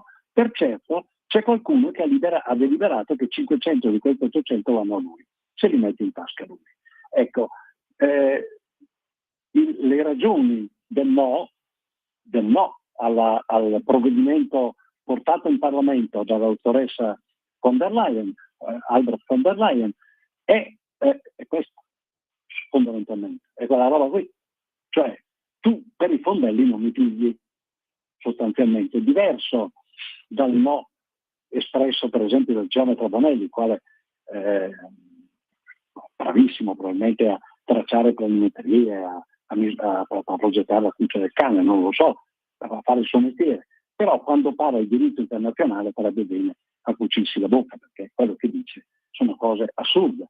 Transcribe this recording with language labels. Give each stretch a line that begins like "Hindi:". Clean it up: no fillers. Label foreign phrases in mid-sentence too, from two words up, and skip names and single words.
Italian: Per certo c'è qualcuno che ha deliberato che 500 di questi 800 vanno a lui, se li mette in tasca lui. Ecco, le ragioni del no al provvedimento portato in Parlamento dalla dottoressa von der Leyen, Albrecht von der Leyen, è questo, fondamentalmente, è quella roba qui. Cioè, tu per i fondelli non mi pigli, sostanzialmente. Diverso dal no espresso per esempio dal geometra Bonelli, il quale bravissimo probabilmente a tracciare planimetrie, a progettare la cuccia del cane, non lo so, a fare il suo mestiere, però quando parla di diritto internazionale farebbe bene a cucirsi la bocca, perché quello che dice sono cose assurde.